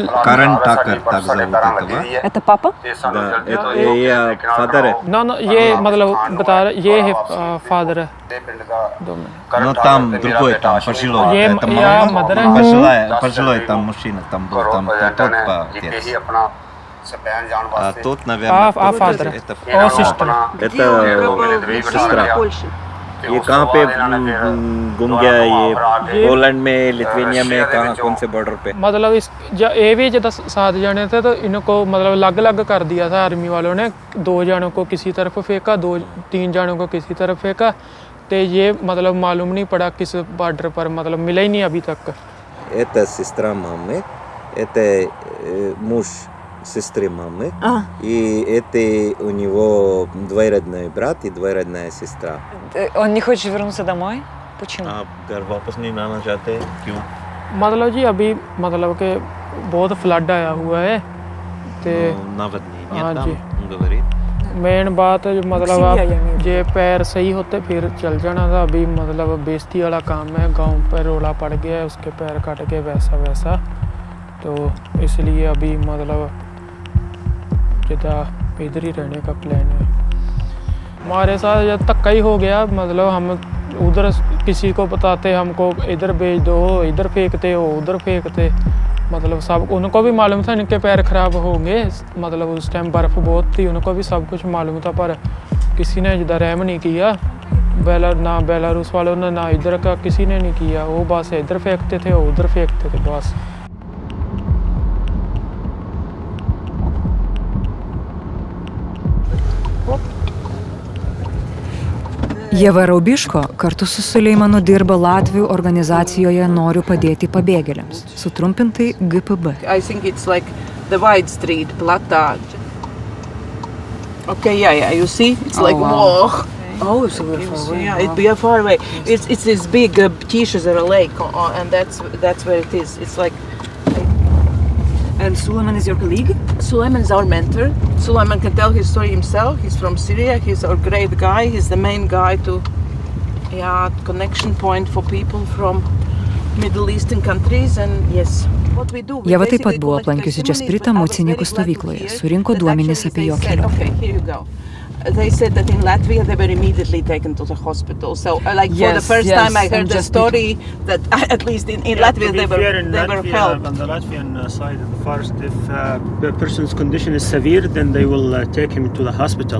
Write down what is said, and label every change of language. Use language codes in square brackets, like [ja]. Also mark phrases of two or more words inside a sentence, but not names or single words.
[ru] Карен Такер, так зовут этого. Это папа? Да, это я фадер. [hi] ना ये मतलब बता रहे ये है फादर है [ru] Но там другой, там пожилой. [hi] ये [ru] Это я мама, [hi] मदर है [ru] пожилой там мужчина, там был, там тот отец. А тут, наверное, [en] father. [ru] это О, sister. это сестра. [hi] ये कहाँ पे घूम गया ये पोलैंड में लिथुआनिया में कहाँ कौन से बॉर्डर पे मतलब इस ये भी जब 7 जने थे तो इनको मतलब अलग अलग कर दिया था आर्मी वालों ने 2 जनों को किसी तरफ फेंका 2-3 जनों को किसी तरफ फेंका तो ये मतलब मालूम नहीं पड़ा किस बॉर्डर पर मतलब मिला ही नहीं अभी तक [ru] это сестра мамы это муж сестры мамы. И это у него двоюродный брат и двоюродная сестра. Он не хочет вернуться домой? Почему? [hi] आप घर वापस नहीं आना चाहते क्यों? मतलब जी अभी मतलब कि बहुत फ्लड आया हुआ है ते [ru] Наводнение [hi] हाँ [ru] там, [hi] जी। [ru] он говорит. [hi] मेन बात है मतलब आप जे पैर सही होते फिर चल जाना था। अभी मतलब बेइज्जती वाला काम है, गांव पर रोला पड़ गया है, उसके पैर कट गए वैसा वैसा, तो इसलिए अभी मतलब जिदा इधर ही रहने का प्लान है। हमारे साथ जब धक्का ही हो गया, मतलब हम उधर किसी को बताते हमको इधर भेज दो, इधर फेंकते हो उधर फेंकते, मतलब सब उनको भी मालूम था इनके पैर खराब होंगे, मतलब उस टाइम बर्फ़ बहुत थी, उनको भी सब कुछ मालूम था, पर किसी ने इधर रहम नहीं किया। ना बेलारूस वालों ने ना इधर का किसी ने नहीं किया, वो बस इधर फेंकते थे उधर फेंकते थे बस। [lt] Ieva Raubiško kartu su Suleimanu dirba Latvių organizacijoje Noriu padėti pabėgėliams, sutrumpintai GPB. [en] I think it's like the wide street, Plata. Okay, yeah, you see? It's like, wow. whoa. Oh, it's a little far away. Yeah, we are far away. It's this big Tishazara lake, and that's where it is. It's like, And Suleiman is your colleague? Suleiman is our mentor. Suleiman can tell his story himself. He's from Syria. He's our great guy. He's the main guy to, connection point for people from Middle Eastern countries. And yes, what we do. [lt] Ieva taip pat buvo aplankiusi Džespritą Mucininkų stovykloje, surinko duomenis apie jo kelionę. [en] Okay, here you go. They said that in Latvia they were immediately taken to the hospital. So, for the first time I heard the story that at least in Latvia they were helped. On the Latvian side, first, if the person's condition is severe, then they will take him to the hospital.